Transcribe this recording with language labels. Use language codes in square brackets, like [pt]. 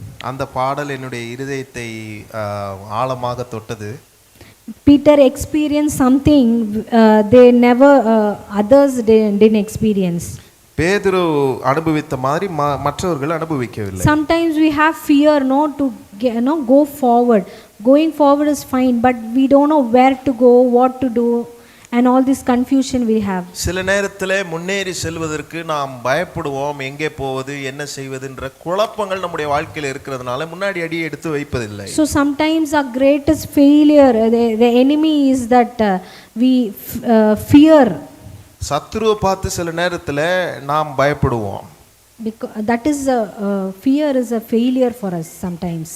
[ta] அந்த பாடல் என்னுடைய இருதயத்தை ஆழமாக தொட்டது. [en] Peter experienced something they never others didn't experience. [ta] பேதுரு அனுபவித்த மாதிரி மற்றவர்கள் அனுபவிக்கவில்லை. [en] Sometimes we have fear to go forward. Going forward is fine, but we don't know where to go, what to do, and all this confusion we have. [ta] சில நேரத்தில் முன்னேறி செல்வதற்கு நாம் பயப்படுவோம், எங்கே போவது என்ன செய்வதுன்ற குழப்பங்கள் நம்முடைய வாழ்க்கையில் இருக்கிறதுனால முன்னாடி அடி எடுத்து வைப்பதில்லை. [en] So sometimes our greatest failure, the enemy is that we fear. [ta] சத்துருவை பார்த்து சில நேரத்தில் நாம் பயப்படுவோம். [en] Because that is fear is a failure for us sometimes.